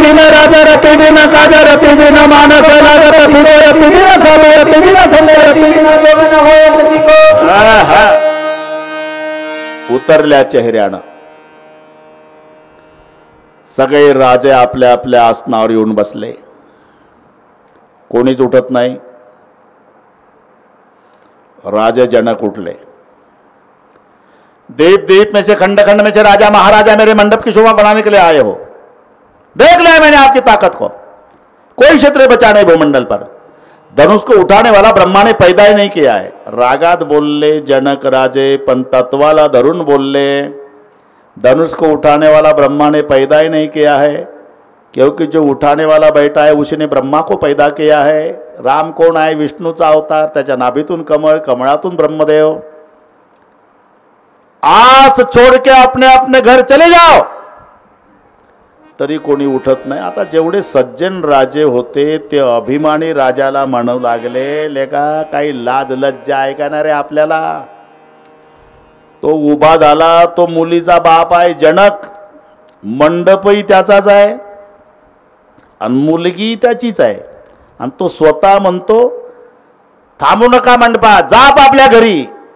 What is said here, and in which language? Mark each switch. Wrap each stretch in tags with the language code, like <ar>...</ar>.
<hi>राजा रति बिना काजा रति बिना मानव रति बिना साधु रति बिना संग रति बिना जोगन होय रति को।</hi> <mr>उतरल्या चेहऱ्यानं सगळे राजे आपल्या आपल्या आसनावर येऊन बसले, कोणीच उठत नाही। राजे जनक उठले।</mr> <hi>दीप दीप में से खंड खंड में से राजा महाराजा मेरे मंडप की शोभा बढ़ाने के लिए आए हो। देख लिया मैंने आपकी ताकत को, कोई क्षेत्र बचा नहीं भूमंडल पर। धनुष को उठाने वाला ब्रह्मा ने पैदा ही नहीं किया है।</hi> <mr>रागात बोलले जनक राजे, पण तत्वाला धरून बोलले</mr> <hi>धनुष को उठाने वाला ब्रह्मा ने पैदा ही नहीं किया है, क्योंकि जो उठाने वाला बैठा है उसने ब्रह्मा को पैदा किया है।</hi> <mr>राम कोण आहे? विष्णूचा अवतार, त्याच्या नाभीतून कमळ, कमळातून ब्रह्मदेव।</mr> <hi>आस छोड़ के अपने अपने घर चले जाओ,</hi> <mr>तरी कोणी उठत नाही। आता जेवढे सज्जन राजे होते ते अभिमानी राजाला म्हणू लागले, लेका काही लाज लज्जा आहे का ना रे आपल्याला? तो उभा झाला, तो मुलीचा बाप आहे जनक, मंडपही त्याचाच आहे आणि मुलगी त्याचीच आहे, आणि तो स्वतः म्हणतो थांबू नका मंडपात, जा आपल्या घरी।</mr>